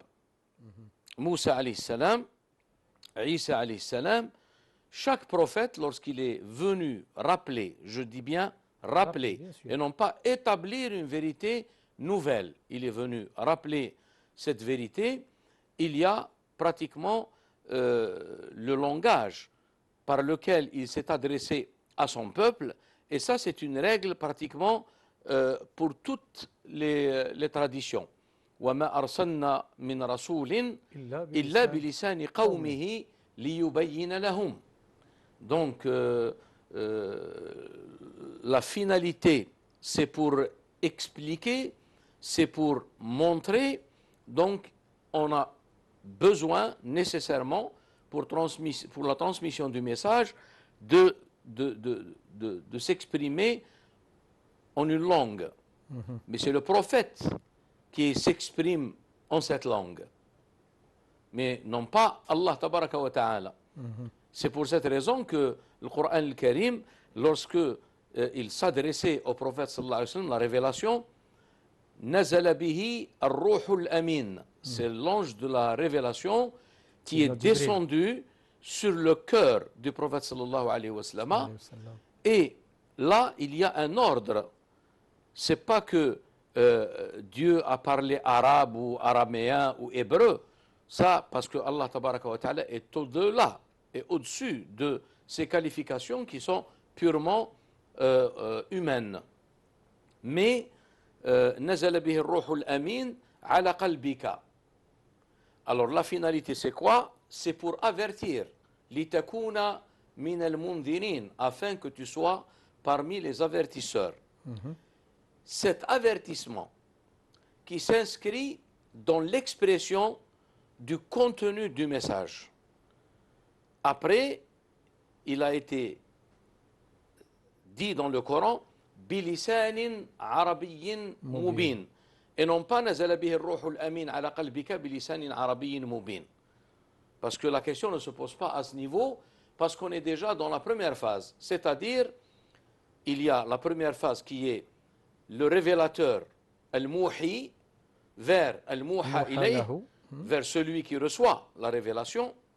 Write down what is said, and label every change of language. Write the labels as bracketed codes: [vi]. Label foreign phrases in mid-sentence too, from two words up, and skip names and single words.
[fr] Moussa [ar] عليه السلام, [fr] Isa [ar] عليه السلام, [fr] chaque prophète, lorsqu'il est venu rappeler, je dis bien rappeler, et non pas établir une vérité nouvelle, il est venu rappeler cette vérité, il y a pratiquement le langage par lequel il s'est adressé à son peuple, et ça c'est une règle pratiquement pour toutes les traditions. [ar] وَمَا أَرْسَلْنَا مِنْ رَسُولٍ إِلَّا بِلِسَانِ قَوْمِهِ لِيُبَيِّنَ لَهُمْ. [fr] Donc la finalité, c'est pour expliquer, c'est pour montrer. Donc on a besoin nécessairement pour la transmission du message de s'exprimer en une langue. Mais c'est le prophète qui s'exprime en cette langue, mais non pas [ar] الله تبارك وتعالى. [fr] C'est pour cette raison que le Coran al-Karim, lorsque il s'adressait au prophète [ar] صلى الله عليه وسلم, [fr] la révélation, [ar] نزل به الروح الأمين, [fr] c'est l'ange de la révélation qui est descendu sur le cœur du prophète [ar] صلى الله عليه وسلم. [fr] Et là, il y a un ordre. C'est pas que Dieu a parlé arabe ou araméen ou hébreu. Ça, parce que [ar] الله تبارك وتعالى [fr] est au-delà et au-dessus de ces qualifications qui sont purement humaines. [ar] Mais نزل به الروح الأمين على قلبك. [fr] Alors la finalité c'est quoi? C'est pour avertir, [ar] لتكون من المنذرين, [fr] afin que tu sois parmi les avertisseurs. Cet avertissement qui s'inscrit dans l'expression du contenu du message. Après, il a été dit dans le Coran, [ar] بلسان عربي مبين, [fr] et non pas [ar] نزل به الروح الأمين على قلبك بلسان عربي مبين. [fr] Parce que la question ne se pose pas à ce niveau, parce qu'on est déjà dans la première phase. C'est-à-dire, il y a la première phase qui est le révélateur, al-muhi, vers [ar] الموحى إليه, [fr] vers celui qui reçoit la révélation,